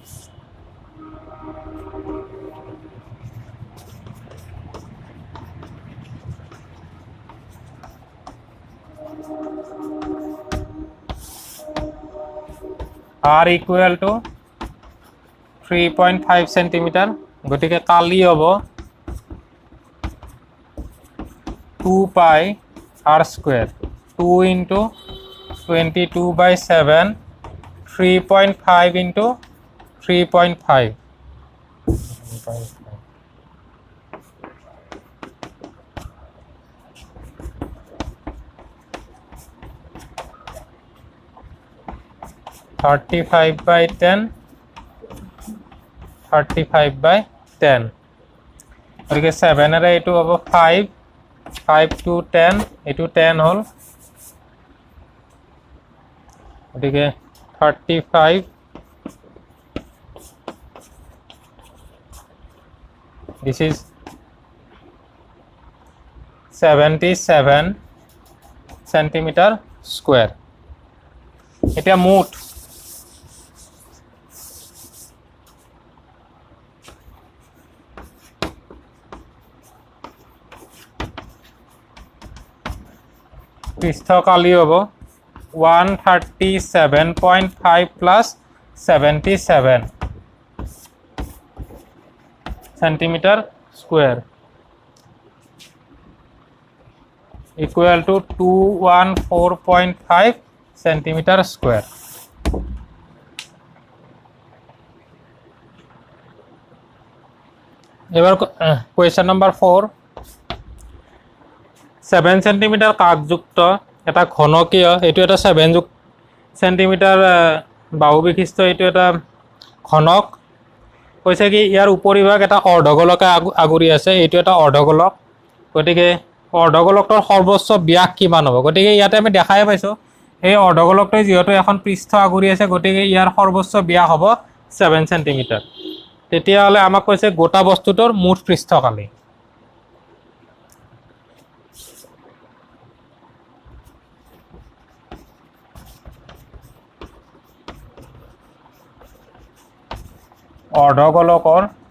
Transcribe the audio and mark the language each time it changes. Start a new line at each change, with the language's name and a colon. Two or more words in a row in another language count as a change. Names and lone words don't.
English: R equal to
Assamese: 3.5 সেন্টিমিটার, গতিকে কালি হ'ব
English: 2 pi R square, 2 into 22/7, 3.5 into 3.5, 35/10, 35/10।
Assamese: গতিকে 7এৰে এইটো হ'ব 5, 5 to 10, এইটো 10 হ'ল। গতিকে 35.
English: This is 77 centimeter square.
Assamese: এটা মুঠ পৃষ্ঠকালি হ'ব 137.5
English: plus 77 centimeter square equal to 214.5 centimeter square. এবার question number 4.
Assamese: 7 centimeter কাকযুক্ত এটা ঘনকীয় এইটো এটা 7 centimeter বাহু বিশিষ্ট এইটো এটা ঘনক কৈছে কি ইয়াৰ উপৰিভাগ এটা অৰ্ধগোলকে আগুৰি আছে এইটো এটা অৰ্ধগোলক গতিকে অৰ্ধগোলকটোৰ সৰ্বোচ্চ ব্যাস কিমান হ'ব গতিকে ইয়াতে আমি দেখাই পাইছো এই অৰ্ধগোলকটোই যেহেতু এখন পৃষ্ঠ আগুৰি আছে গতিকে ইয়াৰ সৰ্বোচ্চ ব্যাস হ'ব 7 centimeter তেতিয়াহলে আমাক কৈছে গোটা বস্তুটোৰ মুঠ পৃষ্ঠকালি অৰ্ধগোলকৰ